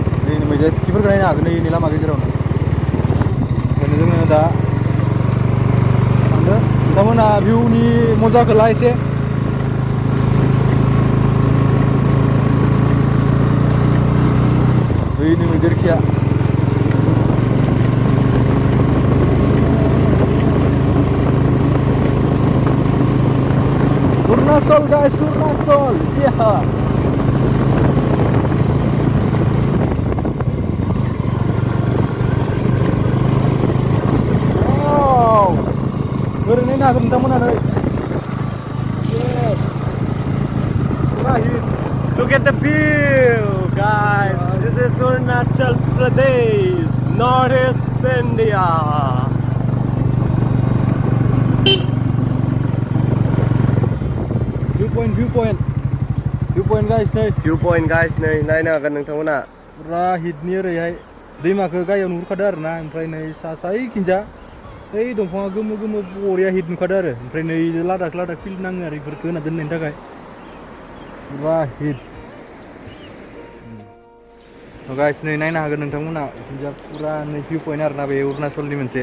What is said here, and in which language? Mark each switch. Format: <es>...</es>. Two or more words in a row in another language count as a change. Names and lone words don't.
<brx>नै मैदेर खिफोरखौ नायनो हागोन नै लामा गेजेरावनो। ओंखायनो जोङो दा थांदो, नोंथांमोना भिउनि मजाखौ ला एसे। नै मैदेर खिया</brx> <en>Arunachal guys, Arunachal, yeah. Wow,</en> <brx>oरैनो नायनो हागोन नोंथांमोना नै।</brx> <en>Yes. Look at the view, guys. This is Arunachal Pradesh, Northeast India. Viewpoint guys नै। Viewpoint guys</en> <brx>नै नायनो हागोन नोंथांमोना। फुरा हिटनि ओरैहाय दैमाखौ गाहायाव नुहुरखादो आरोना, ओमफ्राय नै सा खिन्जा ओइ दंफाङा गोमो गोमो बरिया हिट नुखादो आरो, ओमफ्राय नै लादाख फिल नाङो आरो बेफोरखौ होना दोननायनि थाखाय फुरा हिट। गाइस नै नायनो हागोन नोंथांमोना खिन्जा फुरा नै भिउ पइन्ट आरोना बे अरुणाचलनि मोनसे।</brx>